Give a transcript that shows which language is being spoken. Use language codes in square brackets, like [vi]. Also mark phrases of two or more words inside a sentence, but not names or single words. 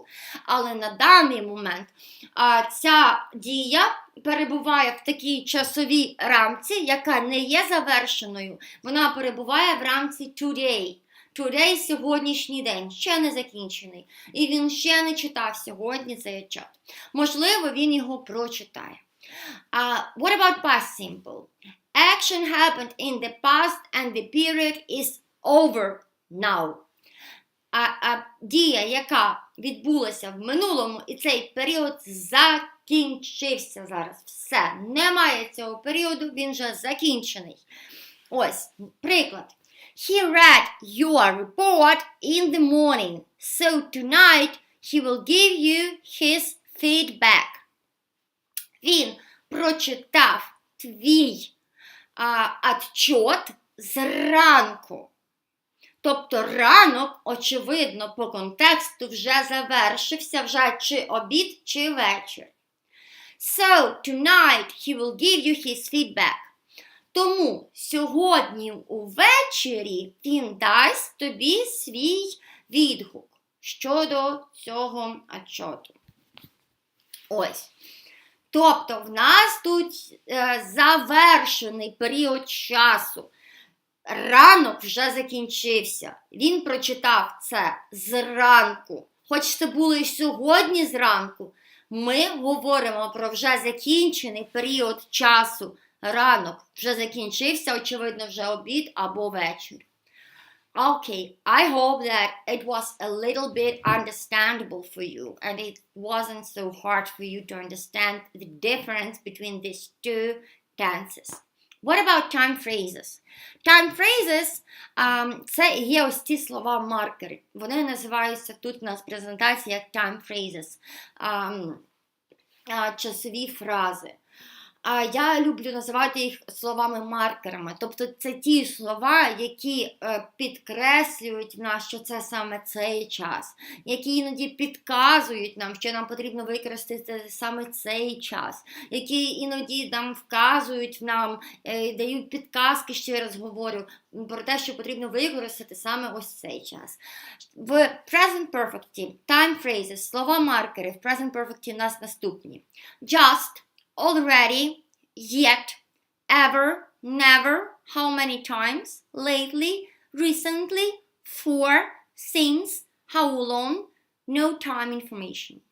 [uk] Але на даний момент ця дія перебуває в такій часовій рамці, яка не є завершеною. Вона перебуває в рамці [en] today. Today – [uk] сьогоднішній день, ще не закінчений. І він ще не читав сьогодні цей отчет. Можливо, він його прочитає. [en] What about past simple? Action happened in the past and the period is over now. [uk] Дія, яка відбулася в минулому, і цей період закінчився зараз. Все, немає цього періоду, він вже закінчений. Ось, приклад. [en] He read your report in the morning, so tonight he will give you his feedback. [uk] Він прочитав твій отчет зранку. Тобто ранок, очевидно, по контексту вже завершився, вже чи обід, чи вечір. [en] So, tonight he will give you his feedback. [uk] Тому сьогодні увечері він дасть тобі свій відгук щодо цього отчету. Ось. Тобто в нас тут завершений період часу. Ранок вже закінчився. Він прочитав це зранку. Хоч це було і сьогодні зранку, ми говоримо про вже закінчений період часу. Ранок вже закінчився, очевидно, вже обід або вечір. [en] Okay, I hope that it was a little bit understandable for you and it wasn't so hard for you to understand the difference between these two tenses. What about time phrases? Time phrases [uk] це є ось ці слова-маркери. Вони називаються тут у нас в презентації як [en] time phrases, [uk] часові фрази. Я люблю називати їх словами-маркерами. Тобто це ті слова, які підкреслюють в нас, що це саме цей час. Які іноді підказують нам, що нам потрібно використати саме цей час. Які іноді нам вказують нам, дають підказки, ще раз говорю, про те, що потрібно використати саме ось цей час. [en] В present perfect time phrases, [uk] слова-маркери в [en] present perfect [uk] у нас наступні. [en] Just, already, yet, ever, never, how many times, lately, recently, for, since, how long, no time information.